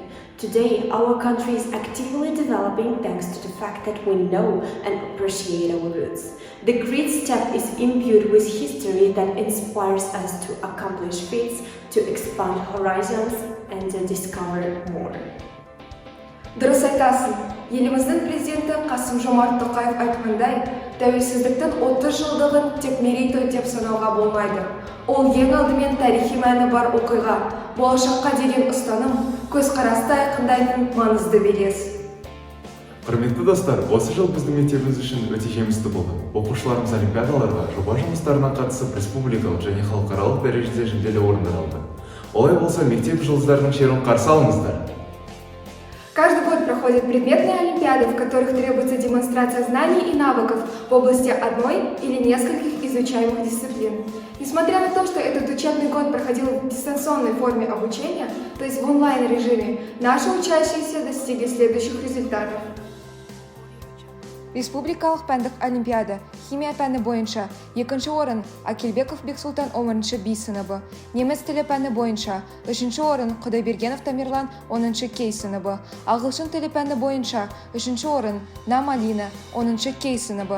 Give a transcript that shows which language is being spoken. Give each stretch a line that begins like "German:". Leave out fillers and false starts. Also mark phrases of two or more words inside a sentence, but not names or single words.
English: Today, our country is actively developing thanks to the fact that we know and appreciate our roots. The great step is imbued with history that inspires us to accomplish feats, to expand horizons, and to discover more.
Kazakh: Дұрыс айтасың. Еліміздің президенті Қасым-Жомарт Тоқаев айтқандай, тәуелсіздіктің 30 жылдығын тек мерейтой деп санауға болмайды. Ол ең алдымен тарихи мәні бар оқиға, болашаққа деген ұстаным, көзқарасты айқындайтын маңызды белес. Құрметті достар, осы жыл біздің мектебіміз үшін өте жемісті болды. Оқушыларымыз олимпиадаларға, жоба жұмыстарына қатысып, республикалық және халықаралық дәрежеде жүлделі орындар алды. Олай болса, мектеп жұлдыздарының шеруін қарсы алыңыздар.
Russian: Каждый год проходят предметные олимпиады, в которых требуется демонстрация знаний и навыков в области одной или нескольких изучаемых дисциплин. Несмотря на то, что этот учебный год проходил в дистанционной форме обучения, то есть в онлайн-режиме, наши учащиеся достигли следующих результатов.
Kazakh: Республикалық пәндік олимпиада, химия пәні бойынша 2-ші орын Акелбеков Бексултан 10-ші B сыныбы, неміс тілі пәні бойынша 3-ші орын Құдайбергенов Тамерлан 10-ші K сыныбы, ағылшын тілі пәні бойынша 3-ші орын Намалина 10-ші K сыныбы.